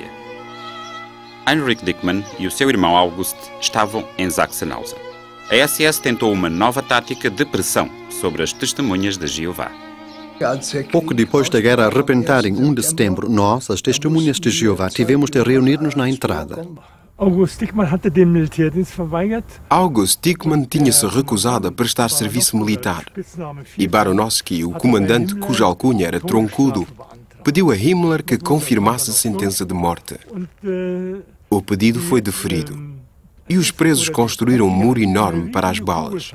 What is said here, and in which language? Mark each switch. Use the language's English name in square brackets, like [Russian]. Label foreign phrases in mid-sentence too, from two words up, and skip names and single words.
[Portuguese] Heinrich Dickmann e o seu irmão August estavam em Sachsenhausen. A SS tentou uma nova tática de pressão sobre as testemunhas de Jeová. Pouco depois da guerra arrebentar em 1 de setembro, nós, as testemunhas de Jeová, tivemos de reunir-nos na entrada. [German] August Dickmann hatte den Militärdienst verweigert. [Portuguese] August Dickmann tinha-se recusado a prestar serviço militar. E Baronowski, o comandante cuja alcunha era Troncudo, pediu a Himmler que confirmasse a sentença de morte. O pedido foi deferido. E os presos construíram um muro enorme para as balas.